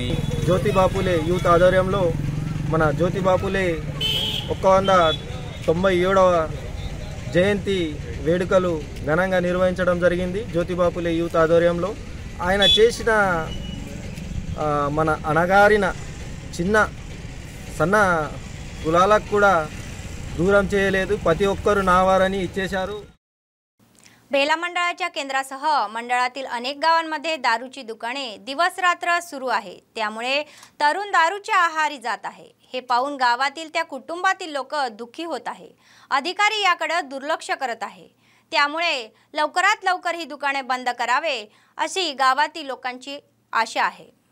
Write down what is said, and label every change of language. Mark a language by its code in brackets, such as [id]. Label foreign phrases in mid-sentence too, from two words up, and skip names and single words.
[te] జ్యోతిబా పూలే యూత్ ఆధ్వర్యంలో మన జ్యోతిబా పూలే 197వ జయంతి వేడుకలు ఘనంగా నిర్వహించడం జరిగింది। జ్యోతిబా పూలే యూత్ ఆధ్వర్యంలో ఆయన చేసిన మన అణగారిన చిన్న సన్న కులాలకు కూడా दूरम చేయలేదు ప్రతి ఒక్కరు నావారని ఇచ్చేశారు। [mr] बेला मंडळाच्या केंद्रासह मंडळातील अनेक गावांमध्ये दारूची दुकाने दिवस रात्र सुरू आहे, त्यामुळे तरुण दारूच्या आहारी जात आहे। हे पाहून गावातील त्या कुटुंबातील लोक दुःखी होत आहे। अधिकारी याकडे दुर्लक्ष करत आहे, त्यामुळे लवकरात लवकर ही दुकाने बंद करावे अशी गावातील लोकांची आशा आहे।